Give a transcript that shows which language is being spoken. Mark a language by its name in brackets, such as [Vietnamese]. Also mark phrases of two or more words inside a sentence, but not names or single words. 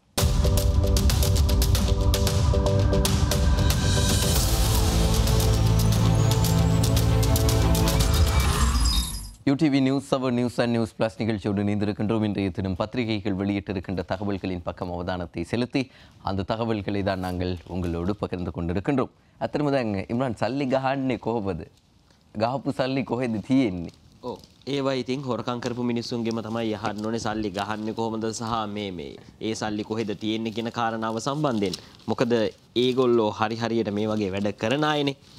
[Tamil] UTV நியூஸ் 7 நியூஸ் அண்ட் நியூஸ் பிளஸ் நிகழ்ச்சியோடு இணைந்திருக்கின்றோம். இன்றைய தினம் பத்திரிகைகள் வெளியிட்டிருக்கின்ற தகவல்களின் பக்கம் அவதானத்தை செலுத்தி அந்த தகவல்களை தான் நாங்கள் உங்களோடு பகிர்ந்து கொண்டிருக்கின்றோம். [Sinhala] අතරමදැන් ඉම්රාන් සල්ලි ගහන්නේ කොහොමද? ගහපු සල්ලි කොහෙද තියෙන්නේ? ඔව් ඒවා ඉතින් හොරකම් කරපු මිනිස්සුන්ගෙම තමයි අහන්න ඕනේ සල්ලි ගහන්නේ කොහොමද සහ මේ ඒ සල්ලි කොහෙද තියෙන්නේ කියන කාරණාව සම්බන්ධයෙන්. මොකද ඒගොල්ලෝ හරියට මේ වගේ වැඩ කරන අයනේ.